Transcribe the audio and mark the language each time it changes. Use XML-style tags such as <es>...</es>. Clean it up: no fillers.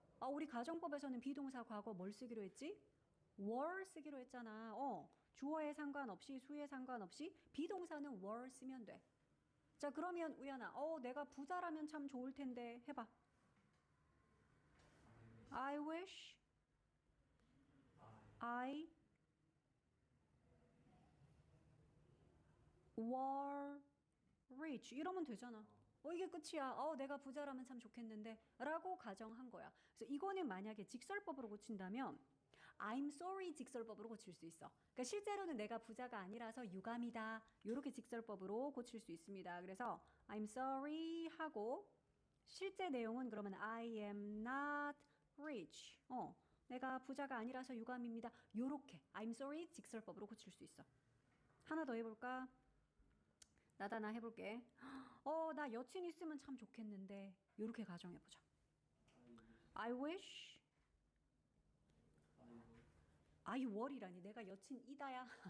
<ko>우리 가정법에서는 비동사 과거 뭘 쓰기로 했지? were 쓰기로 했잖아. 주어에 상관없이 수에 상관없이 비동사는 were 쓰면 돼. 자, 그러면 우연아, 내가 부자라면 참 좋을 텐데 해봐.</ko> <en>I wish I were rich</en> <ko>이러면 되잖아. 이게 끝이야. 내가 부자라면 참 좋겠는데 라고 가정한 거야. 그래서 이거는 만약에 직설법으로 고친다면</ko> <en>I'm sorry</en> <ko>직설법으로 고칠 수 있어. 그러니까 실제로는 내가 부자가 아니라서 유감이다. 이렇게 직설법으로 고칠 수 있습니다. 그래서</ko> <en>I'm sorry</en> <ko>하고 실제 내용은 그러면</ko> <en>I am not rich.</en> <ko>내가 부자가 아니라서 유감입니다. 요렇게</ko> <en>I'm sorry</en> <ko>직설법으로 고칠 수 있어. 하나 더 해볼까? 나다나 해볼게. 나 여친 있으면 참 좋겠는데 요렇게 가정해보자.</ko> <en>I wish I were이라니</en> <ko>내가 여친이다야.</ko>